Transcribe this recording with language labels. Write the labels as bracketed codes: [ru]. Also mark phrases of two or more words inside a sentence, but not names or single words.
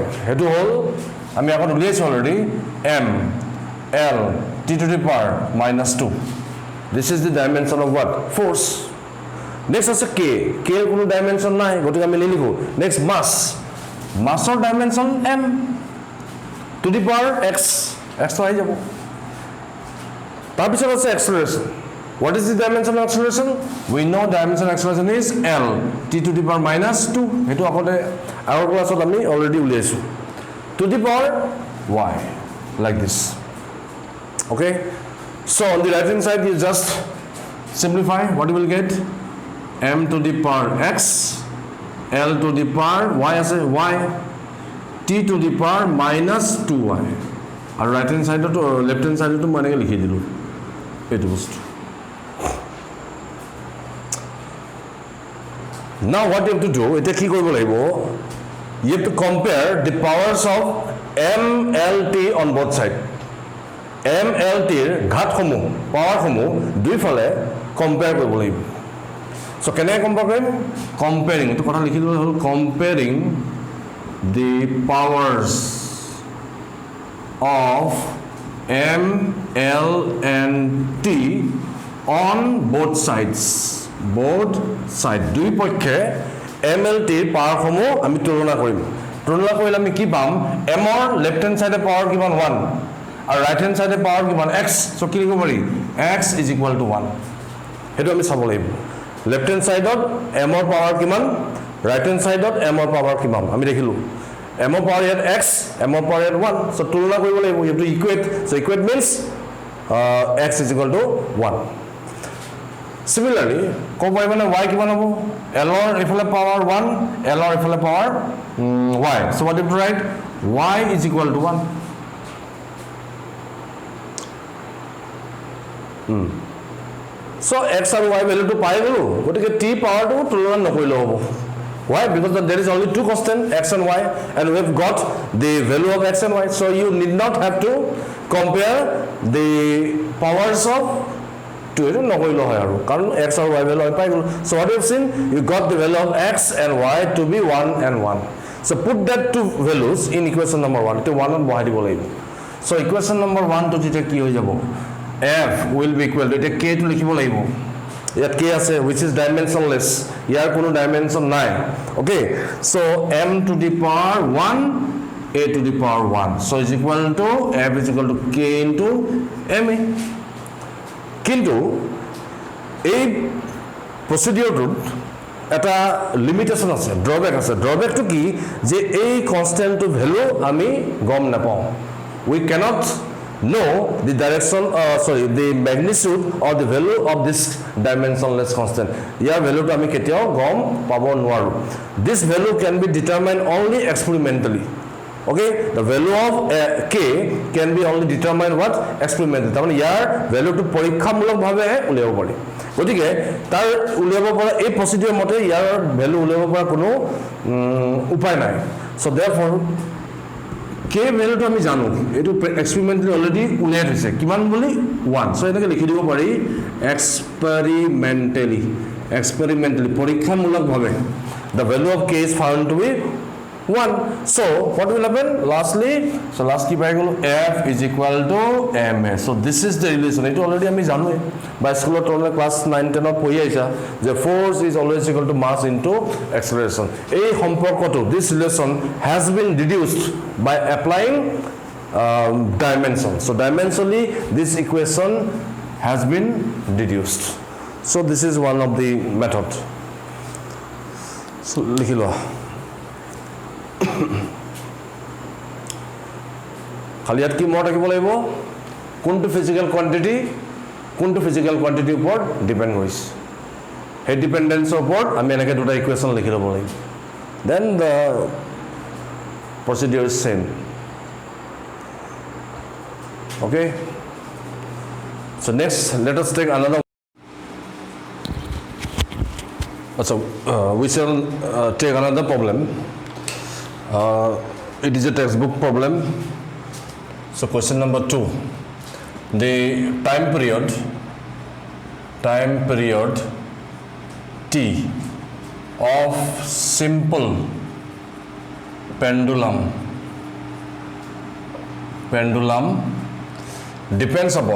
[as] সেইটো হ'ল আমি আগত উলিয়াইছোঁ অলৰেডি [en] m l t to the power -2. This is the dimension of what? Force. Next আছে k. [as] k এর কোনো ডাইমেনশন নাই, গতিকে আমি লিখো। নেক্সট মাস। মাসৰ ডাইমেনশন [en] m to the power x [as] তো আহি যাব। তাৰপিছত আছে acceleration. [en] What is the dimension of acceleration? We know dimension of acceleration is L t to the power -2. [as] সেইটো আগতে আগৰ ক্লাছত আমি অলৰেডি উলিয়াইছোঁ। [en] To the power y like this. Okay? So on the right hand side you just simplify. What you will get? M to the power x, L to the power y as a y, t to the power -2y. আৰু right hand side to left hand side to [as] মানে লিখি দিলো এইটো বস্তু। [en] Now what you have to do, [as] এটা কি কৰিব লাগিব? [en] You have to compare the powers of m l t on both side. [as] m l t ৰ ঘাতসমূহ পাৱাৰসমূহ দুইফালে কম্পেয়াৰ কৰিব লাগিব। So কেনেকৈ কম্পেয়াৰ কৰিম? কম্পেয়াৰিং, এইটো কথা লিখি দিলে হ'ল কম্পেয়াৰিং [en] the powers of m l and t on both sides. [as] দুই পক্ষে m l t পাৱাৰসমূহ আমি তুলনা কৰিম। তুলনা কৰিলে আমি কি পাম? m ৰ [en] left hand side [as] পাৱাৰ কিমান 1 আৰু [en] right hand side [as] পাৱাৰ কিমান x। সো কি লিখিব পাৰি? x = 1। সেইটো আমি চাব লাগিব। [en] left hand side [as] m ৰ পাৱাৰ কিমান, [en] right hand side [as] m ৰ পাৱাৰ কিমান আমি দেখিলো। m ৰ পাৱাৰ ইয়াত x, m ৰ পাৱাৰ ইয়াত 1। সো তুলনা কৰিব লাগিব। [en] You have to equate. So equate means x = 1. Similarly, [as] ক'ব পাৰিব না y কিমান হ'ব? l ৰ এফালে পাৱাৰ 1, l ৰ এফালে পাৱাৰ y. [en] So what you have to write? [as] y = 1. So x আৰু y ভ্যালুটো পাই গলো, গতিকে t পাৱাৰটো তুলনা নকৰিলে হ'ব। Why? [en] Because there is only two constants x and y, and we have got the value of x and y. So you need not have to compare the powers of two. [as] It নকৰিলে হয় আৰু কাৰণ x আৰু y ভ্যালু পাই গলো। [en] So what you have seen? You got the value of x and y to be 1 and 1. So put that two values in equation number 1. [as] To 1 বহাই দিব লাগিব। [en] So equation number 1 to [as] তেতিয়া কি হৈ যাব? [en] f will be equal to এটা k to [as] লিখিব লাগিব। ইয়াত k আছে [en] which is dimensionless, [as] ইয়াৰ কোনো ডাইমেনশন নাই। [en] Okay, so m to the power 1 a to the power 1, so is equal to f is equal to k into ma। [as] কিন্তু এই প্ৰসিডিউৰটোত এটা লিমিটেশন আছে, ড্ৰবেক আছে। ড্ৰবেকটো কি? যে এই কনস্ট্যান্টটো ভ্যালু আমি গম নাপাওঁ। [en] We cannot know the direction, the magnitude or the value of this dimensionless constant. [as] ইয়াৰ ভ্যালুটো আমি কেতিয়াও গম পাব নোৱাৰো। [en] This value can be determined only experimentally. Okay, the value of k can be only determined what? Experimentally. [as] তাৰমানে ইয়াৰ ভ্যালুটো পৰীক্ষামূলকভাৱে উলিয়াব পাৰি। গতিকে তাৰ উলিয়াব পৰা এই প্ৰচিডিউৰ মতে ইয়াৰ ভ্যালু উলিয়াব পৰা কোনো উপায় নাই [en] so therefore [as] কে ভ্যালুটো আমি জানো এটো [en] experimentally already [as] উলিয়াই থৈছে কিমান বুলি 1 সো এনেকে লিখি দিব পাৰি [en] এক্সপেৰিমেন্টালি পৰীক্ষামূলকভাৱে the value of k is found to be 1 so what will happen lastly so last কি [as] পাই গলো [en] f is equal to ma so this is the relation [as] এটো অলৰেডি আমি জানোৱে বা স্কুলত তোমরা ক্লাস 9 10 ত পঢ়ি আইছা যে [en] force is always equal to mass into acceleration [as] এই সম্পৰ্কটো [en] this relation has been deduced by applying dimension so dimensionally this equation has been deduced so this is one of the method [as] so লিখি লোৱা খালি ইয়াত কি মত ৰাখিব লাগিব কোনটো [en] physical quantity [as] ওপৰত ডিপেন্ড কৰিছে হে ডিপেন্ডেন্সৰ ওপৰত আমি এনেকৈ দুটা ইকুৱেশ্যন লিখি ল'ব লাগিব [en] then the procedure is same okay so next let us take another so we shall take another problem it is a textbook problem so question number 2 the time period t of simple pendulum depends